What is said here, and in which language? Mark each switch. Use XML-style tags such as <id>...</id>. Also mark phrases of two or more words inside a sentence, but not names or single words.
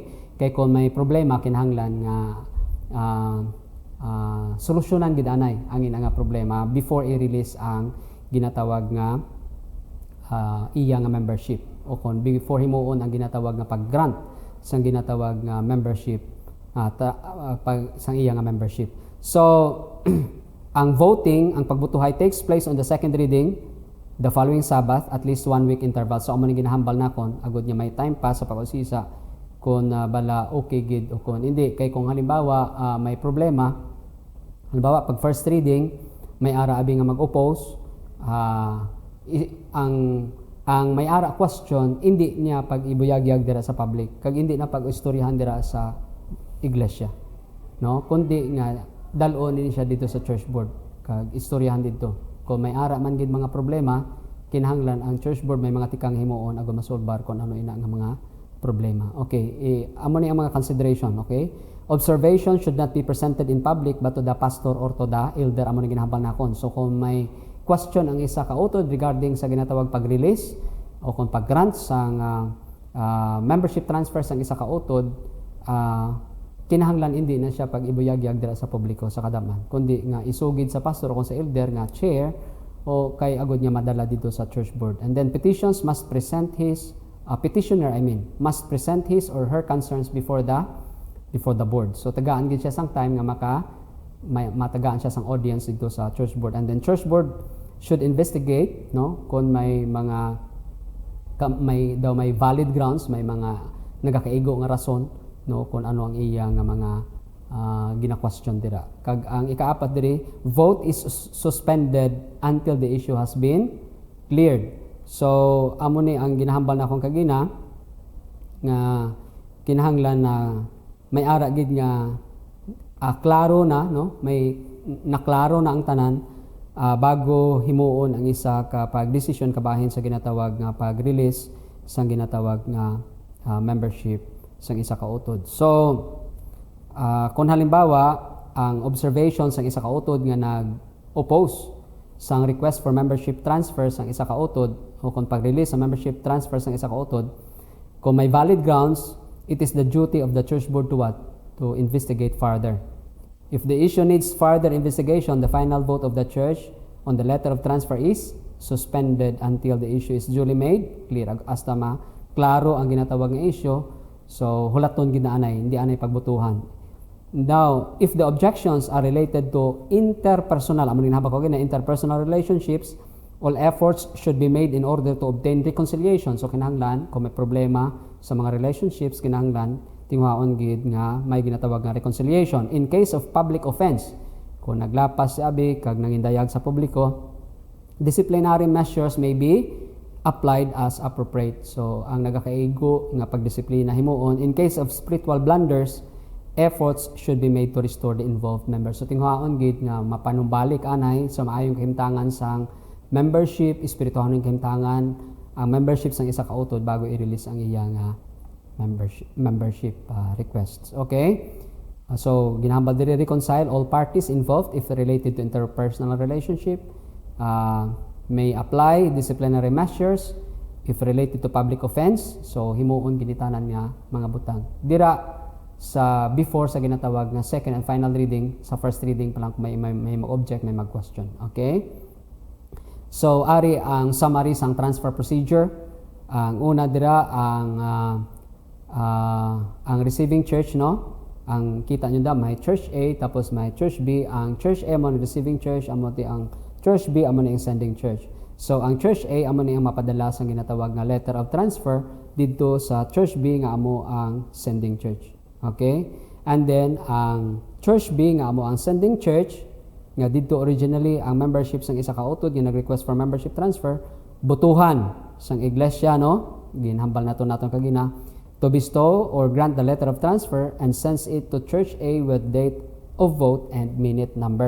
<hil>Kay kung may problema kinahanglan nga solusyonan gid anay ang ina nga problema before i-release ang ginatawag nga iya nga membership, o kung before himuon ang ginatawag nga pag-grant sang ginatawag nga membership sang iya nga membership. So ang voting, ang pagbutuhay</hil> <en>takes place on the second reading the following Sabbath, at least 1 week interval.</en> <hil>So amo ni ginahambal nakon agud niya may time pa sa pag-usisa kung bala okay gid o kung hindi. Kay kung halimbawa may problema, halimbawa pag</hil> <en>first reading</en> <hil>may ara abi nga mag-oppose, ang may ara question hindi niya pag ibuyagyag dira sa public, kag hindi na pag-istoryahan dira sa iglesia, no, kundi nga dalon ni siya dito sa</hil> <en>church board</en> <hil>kag istoryahan dito. Kung may ara man gid mga problema, kinahanglan ang</hil> <en>church board</en> <hil>may mga tikang himuon agon masolbar kung ano ina nga mga problema. Okay, amo ni ang mga consideration.</hil> <en>Okay, observation should not be presented in public but to the pastor or to the elder.</en> <hil>Amo ni ginahambal nakon. So kung may question ang isa ka utod regarding sa ginatawag pag-release o kung pag-grant sang</hil> <en>membership transfer</en> <hil>sang isa ka utod, kinahanglan hindi na siya pag ibuyagyag dira sa publiko sa kadaman, kundi nga isugid sa pastor o kung sa elder nga chair o kay agud niya madala dito sa</hil> <en>church board. And then petitioners must present his must present his or her concerns before the board.</en> <hil>So tagaan gid siya sang time nga matagaan siya sang audience dito sa</hil> <en>church board. And then church board should investigate,</en> <hil>no, kung may mga may</hil> <en>valid grounds,</en> <hil>may mga nagakaigo nga rason, no, kung ano ang iya nga mga gina-question dira. Kag ang ikaapat diri,</hil> <en>vote is suspended until the issue has been cleared.</en> <hil>So amo ni ang ginahambal na akong kagina nga kinahanglan na may ara gid nga klaro na, no, may naklaro na ang tanan bago himuon ang isa ka pag-decision kabahin sa ginatawag nga pag-release sang ginatawag nga membership sang isa ka utod. So kung halimbawa ang observation sang isa ka utod nga nag-oppose sang</hil> <en>request for membership transfer</en> <hil>sang isa ka utod o kung pag-release sa</hil> <en>membership transfer</en> <hil>sang isa ka utod, kung may</hil> <en>valid grounds, it is the duty of the church board to what? To investigate further. If the issue needs further investigation, the final vote of the church on the letter of transfer is suspended until the issue is duly made clear.</en> <hil>Hasta klaro ang ginatawag nga issue, so hulaton ginaanay, hindi anay pagbutuhan.</hil> <en>Now, if the objections are related to interpersonal,</en> <hil>amo ginahambal ko gina</hil> <en>interpersonal relationships, all efforts should be made in order to obtain reconciliation.</en> <hil>So kinahanglan kung may problema sa mga relationships, kinahanglan tingwaon gid nga may ginatawag nga reconciliation.</hil> <en>In case of public offense,</en> <hil>kung naglapas si abi kag nangindayag sa publiko,</hil> <en>disciplinary measures may be applied as appropriate.</en> <hil>So ang nagakaigo nga pagdisiplina himuon.</hil> <en>In case of spiritual blunders, efforts should be made to restore the involved members.</en> <hil>So tingwaon gid nga mapanumbalik anay sa maayong kahimtangan sang membership, espirituhanon ng kahimtangan ang membership sang isa ka utod bago i-release ang iya nga</hil> <en>membership requests. Okay?</en> <hil>So ginahambal diri</hil> <en>reconcile all parties involved if related to interpersonal relationship. May apply disciplinary measures if related to public offense.</en> <hil>So himuon ginitanan nga mga butang dira sa before sa ginatawag nga</hil> <en>second and final reading.</en> <hil>Sa</hil> <en>first reading</en> <hil>pa lang may mag-object, may mag-question. Okay? So ari ang summary sang transfer procedure. Ang una dira ang receiving church, no, ang kita nyo da may church A tapos may church B. Ang church A mo ni</hil> <en>receiving church,</en> <hil>amo ti ang church B amo ni ang</hil> <en>sending church.</en> <hil>So ang church A amo ni ang mapadala sang ginatawag nga</hil> <en>letter of transfer</en> <hil>didto sa church B nga amo ang</hil> <en>sending church.</en> <hil>Okay? And then ang church B nga amo ang</hil> <en>sending church</en> <hil>nga didto originally ang membership sang isa ka utod nga nag-</hil> <en>request for membership transfer,</en> <hil>butuhan sang iglesia, no, ginhambal naton kagina,</hil> <en>to bestow or grant the letter of transfer and sends it to church A with date of vote and minute number.</en>